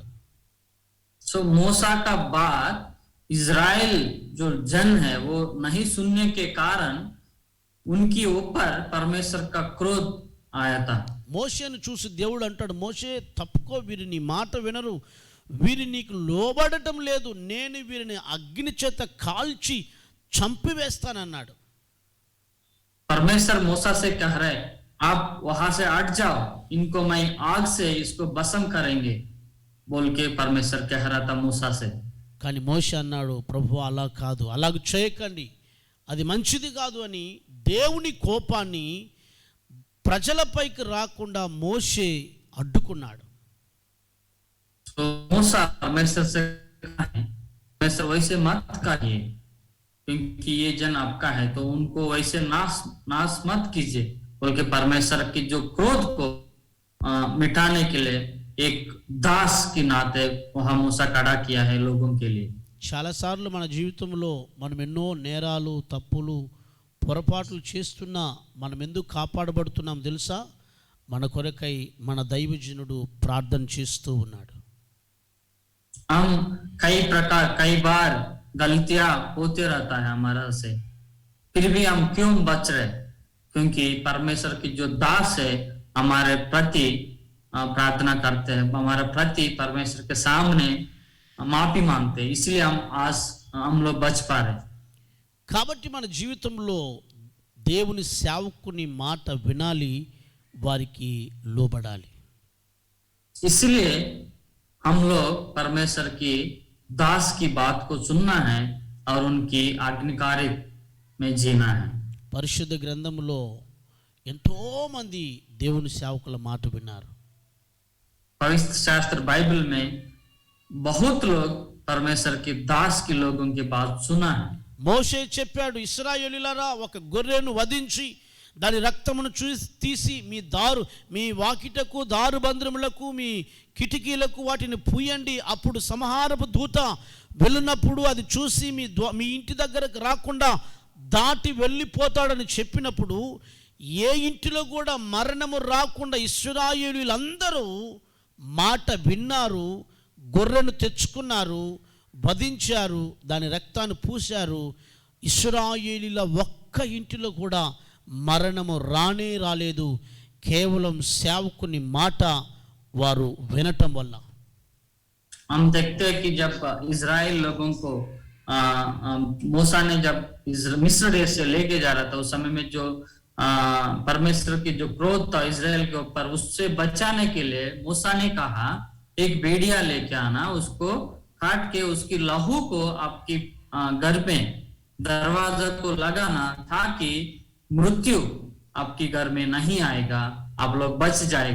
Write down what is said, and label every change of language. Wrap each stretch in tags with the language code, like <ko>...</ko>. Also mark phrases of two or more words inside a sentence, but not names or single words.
<hi>सो मूसा का बात इज़राइल जो जन है वो नहीं सुनने के कारण उनके ऊपर परमेश्वर का क्रोध आया था.</hi> <te>మోషేను చూసి దేవుడు అంటాడు, మోషే తప్పుకో, వీరి నీ మాట వినరు, వీరి నీకు లోబడటం లేదు, నేను వీరిని అగ్ని చేత కాల్చి చంపివేస్తానన్నాడు.</te> <hi>परमेश्वर मूसा से कह रहे, आप वहां से हट जाओ, इनको मैं आग से इसको भस्म करेंगे, बोल के परमेश्वर कह रहा था मूसा से.</hi> <te>కానీ మోషే అన్నాడు, ప్రభు అలా కాదు, అలాగ చేయకండి, అది మంచిది కాదు అని దేవుని కోపాన్ని ప్రజలపైకి రాకుండా మోషే అడ్డుకున్నాడు.</te> <hi>तो मूसा परमेश्वर से कहा है, परमेश्वर वैसे मत करिए, क्योंकि ये जन आपका है, तो उनको वैसे नाश मत कीजिए, बोल के परमेश्वर की जो क्रोध को मिटाने के लिए एक दास की नाते वहां मूसा खड़ा किया है लोगों के लिए.</hi> <te>చాలాసార్లు మన జీవితంలో మనం ఎన్నో నేరాలు, తప్పులు, పొరపాట్లు చేస్తున్నా మనం ఎందుకు కాపాడబడుతున్నాం తెలుసా? మన కొరకై మన దైవజనుడు ప్రార్థన చేస్తూ ఉన్నాడు.</te> <hi>हम कई बार गलतियां होते रहता है हमारा से, फिर भी हम क्यों बच रहे? क्योंकि परमेश्वर की जो दास है हमारे प्रति प्रार्थना करते हैं, हमारे प्रति परमेश्वर के सामने माफी मांगते हैं, इसलिए हम लोग बच पा रहे.</hi> <te>కాబట్టి మన జీవితంలో దేవుని సేవకుని మాట వినాలి, వారికి లోబడాలి.</te> <hi>इसलिए हम लोग परमेश्वर की दास की बात को सुनना है और उनकी आज्ञाकारी में जीना है.</hi> <te>పరిశుద్ధ గ్రంథములో ఎంతో మంది దేవుని సేవకుల మాట విన్నారు.</te> <hi>पवित्र शास्त्र बाइबल में बहुत लोग परमेश्वर के दास के लोगों की बात सुना है.</hi> <te>మోషే చెప్పాడు, ఇశ్రాయేలీయులారా, ఒక గొర్రెను వధించి దాని రక్తమును తీసి మీ వాకిటకు, దారు బంధములకు, మీ కిటికీలకు వాటిని పూయండి. అప్పుడు సంహారపు దూత వెళ్ళినప్పుడు అది చూసి మీ ఇంటి దగ్గరకు రాకుండా దాటి వెళ్ళిపోతాడని చెప్పినప్పుడు ఏ ఇంటిలో కూడా మరణము రాకుండా ఇశ్రాయేలీయులందరూ మాట విన్నారు, గొర్రెను తెచ్చుకున్నారు, వధించారు, దాని రక్తాన్ని పూశారు. ఇశ్రాయేలీయుల ఒక్క ఇంటిలో కూడా మరణము రాలేదు, కేవలం సేవకుని మాట వారు వినటం వల్ల.</te> <hi>हम देखते हैं कि जब इजराइल लोगों को मूसा ने जब मिस्र देश से लेके जा रहा था, उस समय में जो परमेश्वर की जो क्रोध था इजराइल के ऊपर, उससे बचाने के लिए मूसा ने कहा एक भेड़िया लेके आना, उसको काट के उसकी लहू को आपकी घर में दरवाजा को लगाना, ताकि मृत्यु आपके घर में नहीं आएगा, आप लोग बच जाएगा.</hi>